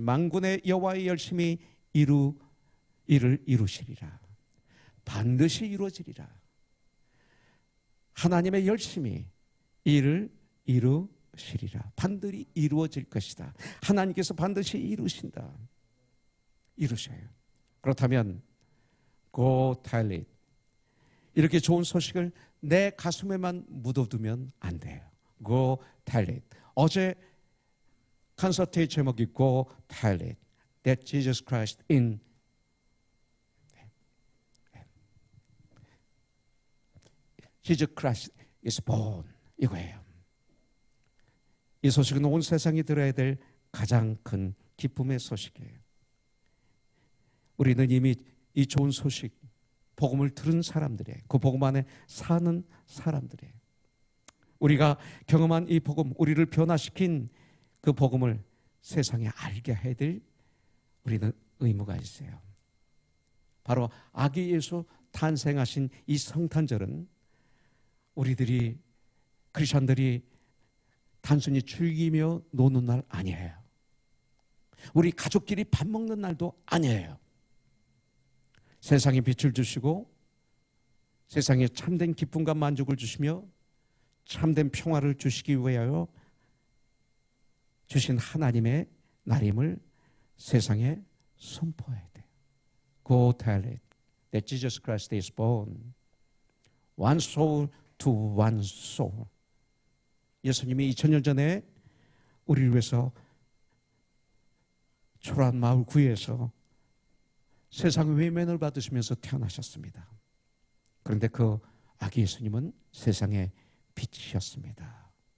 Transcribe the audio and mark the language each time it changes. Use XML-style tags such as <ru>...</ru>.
<ko>만군의 여호와의 열심히 이를 이루시리라. 반드시 이루어지리라. 하나님의 열심히 이를 이루시리라. 반드시 이루어질 것이다. 하나님께서 반드시 이루신다. 이루셔요. 그렇다면</ko> <en>Go tell it.</en> <ko>이렇게 좋은 소식을 내 가슴에만 묻어두면 안 돼요.</ko> <en>Go tell it.</en> <ko>어제 콘서트의 제목이</ko> <en>Go tell it. That Jesus Christ in Jesus Christ is born.</en> <ko>이거예요. 이 소식은 온 세상이 들어야 될 가장 큰 기쁨의 소식이에요. 우리는 이미 이 좋은 소식, 복음을 들은 사람들이에요. 그 복음 안에 사는 사람들이에요. 우리가 경험한 이 복음, 우리를 변화시킨 그 복음을 세상에 알게 해야 될 우리는 의무가 있어요. 바로 아기 예수 탄생하신 이 성탄절은 우리들이 크리스천들이 단순히 즐기며 노는 날 아니에요. 우리 가족끼리 밥 먹는 날도 아니에요. 세상에 빛을 주시고 세상에 참된 기쁨과 만족을 주시며 참된 평화를 주시기 위하여 주신 하나님의 날임을 세상에 선포해야 돼요.</ko> <en>Go tell it that Jesus Christ is born. One soul to one soul.</en> <ko>예수님이 2000년 전에 우리를 위해서 초라한 마을 구에서 세상의 외면을 받으시면서 태어나셨습니다. 그런데 그 아기 예수님은 세상의 빛이셨습니다.</ko>